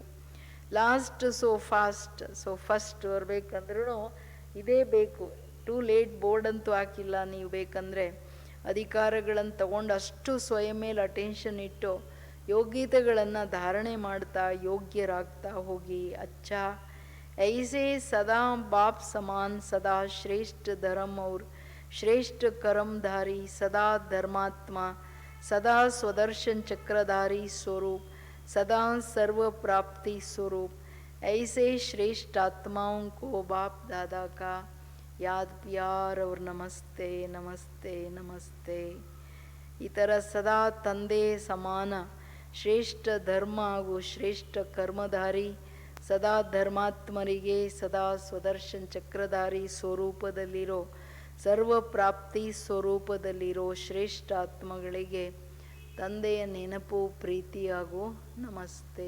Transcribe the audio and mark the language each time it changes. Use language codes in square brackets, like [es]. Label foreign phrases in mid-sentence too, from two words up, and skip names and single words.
[en] last so fast, so first [kn] ಬರಬೇಕಂದ್ರೂ ಇದೇ ಬೇಕು. [en] too late board [kn] ಅಂತೂ ಹಾಕಿಲ್ಲ. ನೀವು ಬೇಕಂದರೆ ಅಧಿಕಾರಗಳನ್ನು ತಗೊಂಡು ಅಷ್ಟು ಸ್ವಯಂ ಮೇಲೆ ಅಟೆನ್ಷನ್ ಇಟ್ಟು ಯೋಗ್ಯತೆಗಳನ್ನು ಧಾರಣೆ ಮಾಡ್ತಾ ಯೋಗ್ಯರಾಗ್ತಾ ಹೋಗಿ. [hi] अच्छा ऐसे सदा बाप समान, सदा श्रेष्ठ धर्म और श्रेष्ठ कर्मधारी, सदा धर्मात्मा, सदा स्वदर्शन चक्रधारी स्वरूप, सदा सर्व प्राप्ति स्वरूप. ऐसे श्रेष्ठ आत्माओं को बाप दादा का याद प्यार और नमस्ते नमस्ते नमस्ते. [kn] ಈ ಥರ ಸದಾ ತಂದೆ ಸಮಾನ ಶ್ರೇಷ್ಠ ಧರ್ಮ ಹಾಗೂ ಶ್ರೇಷ್ಠ ಕರ್ಮಧಾರಿ, ಸದಾ ಧರ್ಮಾತ್ಮರಿಗೆ ಸದಾ ಸ್ವದರ್ಶನ್ ಚಕ್ರಧಾರಿ ಸ್ವರೂಪದಲ್ಲಿರೋ, ಸರ್ವ ಪ್ರಾಪ್ತಿ ಸ್ವರೂಪದಲ್ಲಿರೋ ಶ್ರೇಷ್ಠ ಆತ್ಮಗಳಿಗೆ ತಂದೆಯ ನೆನಪು ಪ್ರೀತಿ ಹಾಗೂ ನಮಸ್ತೆ.